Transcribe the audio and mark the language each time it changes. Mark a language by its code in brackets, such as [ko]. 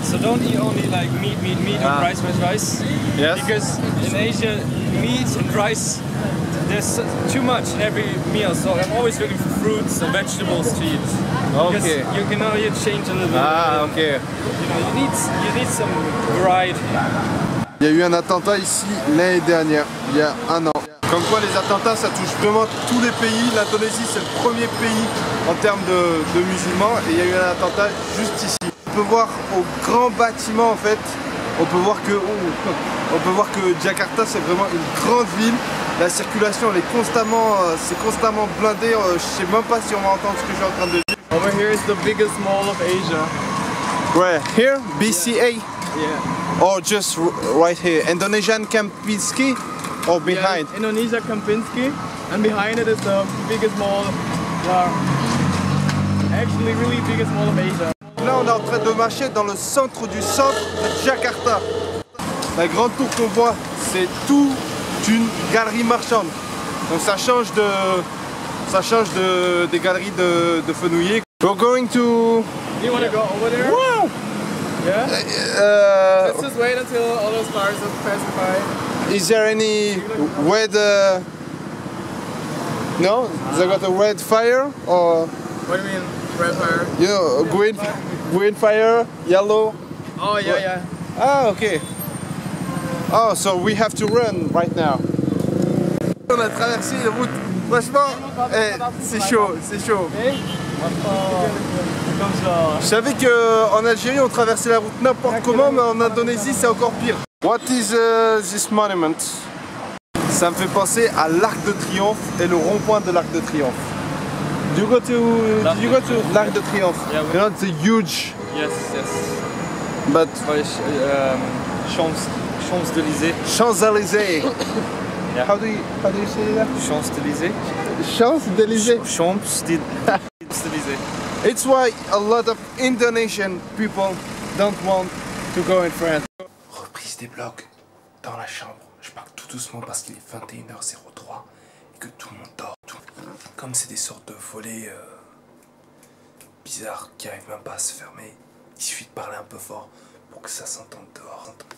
[en] So don't eat only like meat, or rice. Yes. Because in Asia, meat and rice, there's too much in every meal. So I'm always looking for fruits or vegetables to eat. Because Okay. you can only change a little bit. Ah, ok. You know, you need some variety. [fr] Il y a eu un attentat ici l'année dernière, il y a un an. Comme quoi les attentats ça touche vraiment tous les pays. L'Indonésie c'est le premier pays en termes de musulmans et il y a eu un attentat juste ici. On peut voir au grand bâtiment en fait, on peut voir que Jakarta c'est vraiment une grande ville. La circulation elle est constamment blindée. Je sais même pas si on va entendre ce que je suis en train de dire. [en] Over here is the biggest mall of Asia. Where? Here? BCA? Yeah. Or just right here? Indonesian Kempinski? Or behind? Yeah, Indonesia Kempinski, and behind it is the biggest mall. Actually, really biggest mall of Asia. [fr] Là, on est en train de marcher dans le centre du centre de Jakarta. La grande tour qu'on voit, c'est toute une galerie marchande. Donc ça change des galeries de fenouillers. [en] We're going to... You want to go over there? Wow! Yeah? Let's just wait until all those cars are passing by. Is there any red... No? They got a red fire? Or, What do you mean, red fire? you know, green fire, yellow? Oh, yeah, yeah. Ah, okay. Oh, so we have to run right now. [fr] On a traversé une route. Franchement, c'est chaud, c'est chaud. Je savais qu'en Algérie on traversait la route n'importe comment, mais en Indonésie c'est encore pire. [en] What is this monument? [fr] Ça me fait penser à l'Arc de Triomphe et le rond-point de l'Arc de Triomphe. [en] Did you go to l'Arc de Triomphe? Yeah, you know, it's a huge. Yes. But Champs-Élysées. Champs-Élysées. Yeah. How do you say that? Champs-Élysées. Champs-Élysées. Champs-Élysées. It's why a lot of Indonesian people don't want to go in France. [fr] Reprise des blogs dans la chambre. Je parle tout doucement parce qu'il est 21h03 et que tout le monde dort. Comme c'est des sortes de volets bizarres qui n'arrivent même pas à se fermer, il suffit de parler un peu fort pour que ça s'entende dehors.